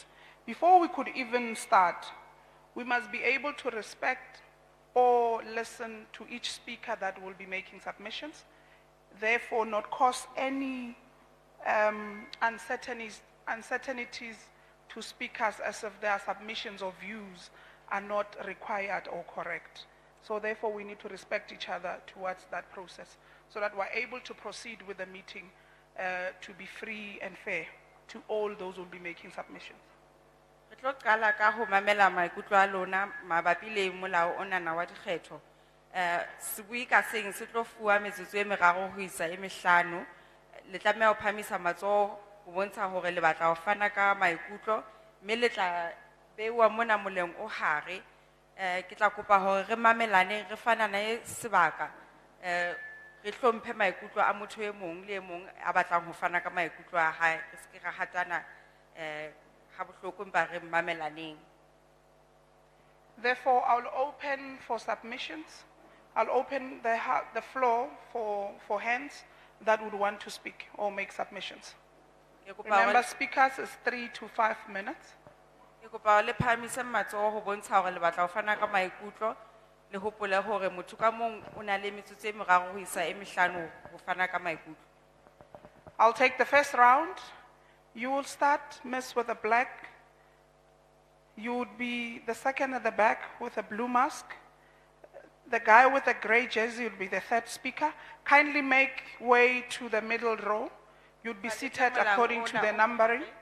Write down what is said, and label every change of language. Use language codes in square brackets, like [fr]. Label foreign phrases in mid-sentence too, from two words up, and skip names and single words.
[en] Before we could even start, we must be able to respect or listen to each speaker that will be making submissions, therefore not cause any uncertainties to speakers as if their submissions or views are not required or correct. So therefore we need to respect each other towards that process so that we're able to proceed with the meeting to be free and fair to all those who will be making submissions. [st] Re tlo qala ka ho mamela maikutlo a lona mabapi le molao ona na wa dikgetho. Sebui ka seng se tlo fuwa metsotso e meraro ho isa e mehlano. Le tlameha ho phamisa matsoho ho bontsha hore le batla ho fana ka maikutlo, mme le tla bewa mona moleng o hare. Ke tla kopa hore re mamelane re fanane sebaka. Re hlomphe maikutlo a motho e mong le e mong a batlang ho fana ka maikutlo a hae. Re se ke ra hatana [en] Therefore, I'll open for submissions. I'll open the floor for hands that would want to speak or make submissions. Remember, speakers is 3 to 5 minutes. [st] Ke kopa le phamise matsoho ho bontsha hore le batla ho fana ka maikutlo le hopole hore motho ka mong o na le metsotso e meraro ho isa e mehlano ho fana ka maikutlo. [en] I'll take the first round. You will start, miss, with a black. You would be the second at the back with a blue mask. The guy with the gray jersey will be the third speaker. Kindly make way to the middle row. You'd be seated according to the numbering.